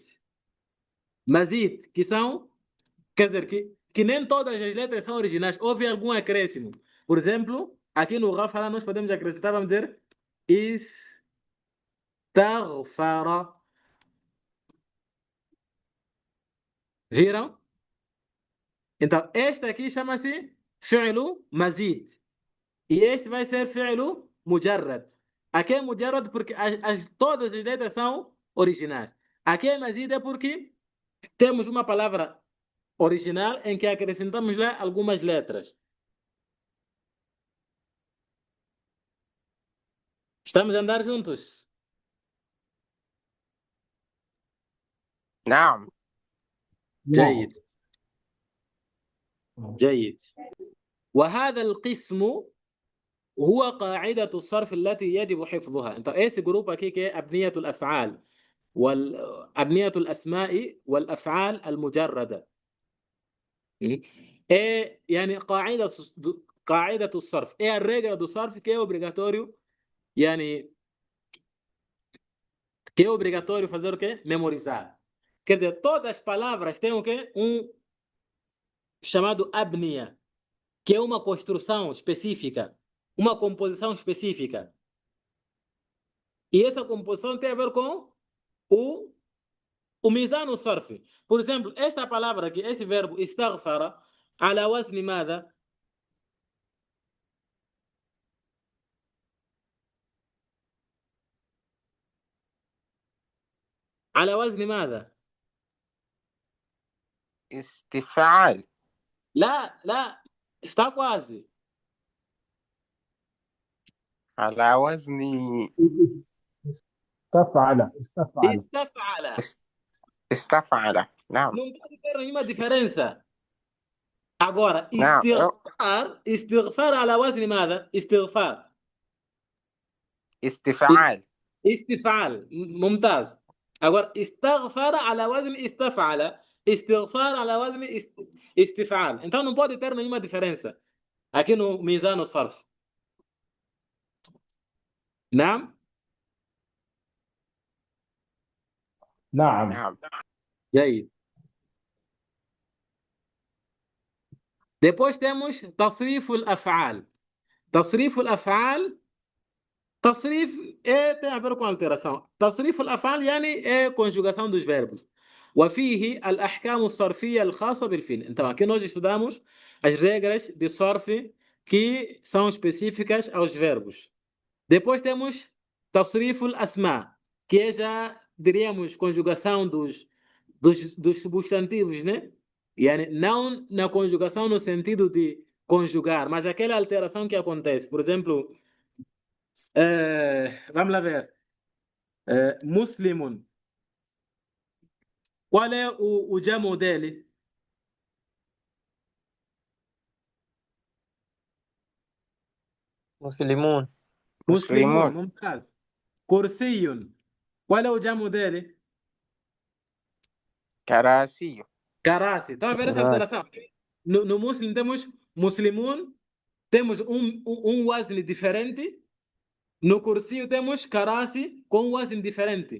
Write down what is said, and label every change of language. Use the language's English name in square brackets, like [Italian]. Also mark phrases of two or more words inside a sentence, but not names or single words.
[Portuguese] Mazid, que são, quer dizer, que nem todas as letras são originais. Houve algum acréscimo. Por exemplo, aqui no ghafara nós podemos acrescentar, vamos dizer, istaghfara. Viram? Então, este aqui chama-se [Arabic] فعل مزيد. [Portuguese] E este vai ser [Arabic] فعل مجرد. [Portuguese] Aqui é mujarrad porque todas as letras são originais. Aqui é mazid é porque temos uma palavra original em que acrescentamos lá algumas letras. Estamos a andar juntos? [Arabic] نعم. جيد. جيد. وهذا القسم هو قاعدة الصرف التي يجب حفظها. انت ايش جروب aqui أبنية الأفعال أبنية الأسماء والأفعال المجردة. É يعني قاعدة الصرف. [Portuguese] É a regra do surf que é obrigatório يعني que é obrigatório fazer o quê? Memorizar. Quer dizer, todas as palavras têm o quê? Um chamado abnia, que é uma construção específica, uma composição específica. E essa composição tem a ver com o [Arabic] ميزان صرف. [Portuguese] Por exemplo, esta palavra aqui, esse verbo istaghfara, [Arabic] على وزن [Portuguese] ماذا؟ [Arabic] على وزن ماذا؟ استفعال. [Portuguese] لا está quase. [Arabic] على وزن استفعل. استفعل. نعم. [Portuguese] Não pode ter nenhuma diferença. Agora, [Arabic] نعم. استغفار على وزن ماذا؟ استغفار. استفعال. استفعال ممتاز. Agora, استغفر على وزن استفعل. استغفار على وزن استفعال. [Portuguese] Então não pode ter nenhuma diferença aqui no [Arabic] ميزان صرف. [Portuguese] Não? [Arabic] نعم. نعم. جيد. [Portuguese] Depois temos [Arabic] تصريف الأفعال. تصريف الأفعال تصريف [Portuguese] tem a ver com alteração. [Arabic] تصريف الأفعال يعني [Portuguese] conjugação dos verbos. [Arabic] وفيه الأحكام الصرفية الخاصة بالفعل. [Portuguese] Então aqui nós estudamos as regras de صرف que são específicas aos verbos. Depois temos [Arabic] تصريف الأسماء, [Portuguese] que é já diríamos conjugação dos substantivos, né? Yani, não na conjugação no sentido de conjugar, mas aquela alteração que acontece. Por exemplo, vamos lá ver. Muslimun. Qual é o jamo dele? [Arabic] مسلمون. Muslimun, مسلمون. mumtaz. [Portuguese] Kursiyun. Qual é o jamo dele? [Arabic] كراسي. Karasi. [Portuguese] Estão a ver essa alteração? No Muslim temos Muslimun, temos um wazn diferente. No cursinho temos Karasi com wazn diferente.